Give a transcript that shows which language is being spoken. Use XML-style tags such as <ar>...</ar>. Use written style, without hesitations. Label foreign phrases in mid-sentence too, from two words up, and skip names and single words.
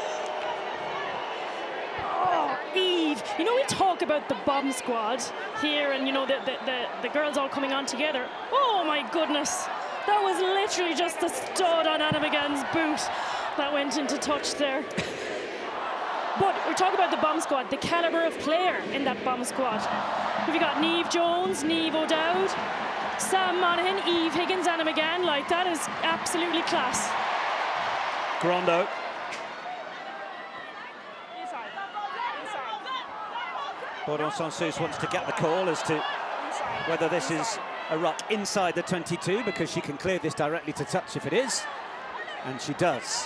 <en>Oh, Eve, you know, we talk about the bomb squad here, and you know, the girls all coming on together. Oh my goodness, that was literally just the stud on Anna McGann's boot that went into touch there. But we're talking about the bomb squad, the calibre of player in that bomb squad. Have you got Niamh Jones, Niamh O'Dowd, Sam Monaghan, Eve Higgins, Anna McGann? Like, that is absolutely class. Grondo. Bourdon Sansus wants to get the call as to whether this is a ruck inside the 22, because she can clear this directly to touch if it is, and she does.</en>